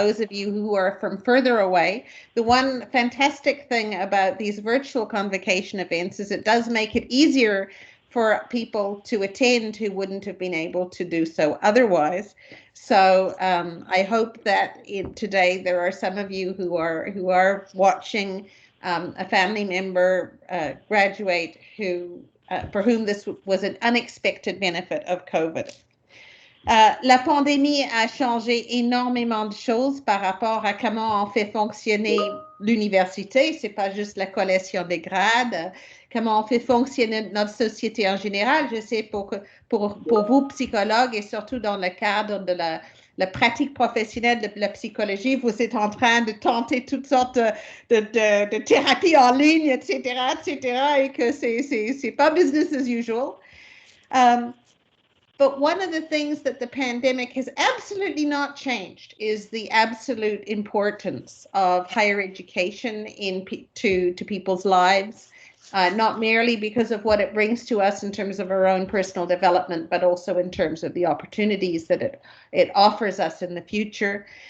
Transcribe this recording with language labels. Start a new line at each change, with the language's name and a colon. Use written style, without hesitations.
English: those of you who are from further away. The one fantastic thing about these virtual convocation events is it does make it easier for people to attend who wouldn't have been able to do so otherwise. So I hope that today there are some of you who are watching a family member graduate for whom this was an unexpected benefit of COVID.
French: La pandémie a changé énormément de choses par rapport à comment on fait fonctionner l'université. C'est pas juste la collation des grades, comment on fait fonctionner notre société en général. Je sais pour vous, psychologues, et surtout dans le cadre de la pratique professionnelle de la psychologie, vous êtes en train de tenter toutes sortes de thérapies en ligne, etc., et que c'est pas
English: business as usual. But one of the things that the pandemic has absolutely not changed is the absolute importance of higher education to people's lives, not merely because of what it brings to us in terms of our own personal development, but also in terms of the opportunities that it offers us in the future.